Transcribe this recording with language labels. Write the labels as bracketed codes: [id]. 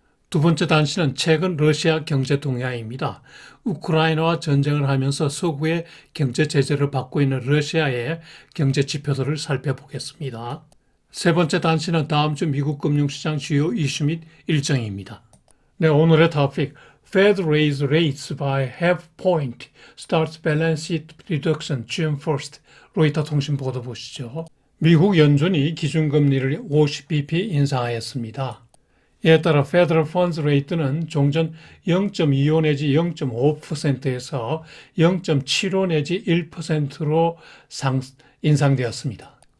[ko] 두 번째 단신은 최근 러시아 경제 동향입니다. 우크라이나와 전쟁을 하면서 서구의 경제 제재를 받고 있는 러시아의 경제 지표들을 살펴보겠습니다. 세 번째 단신은 다음 주 미국 금융시장 주요 이슈 및 일정입니다. 네, 오늘의 토픽 [en] Fed raise rates by half point, starts balance sheet reduction June 1st. [ko] 로이터 통신 보도 보시죠. 미국 연준이 기준금리를 50bp 인상하였습니다. 이에 따라 Federal Funds Rate는 종전 0.25 내지 0.5%에서 0.75 내지 1%로 인상되었습니다.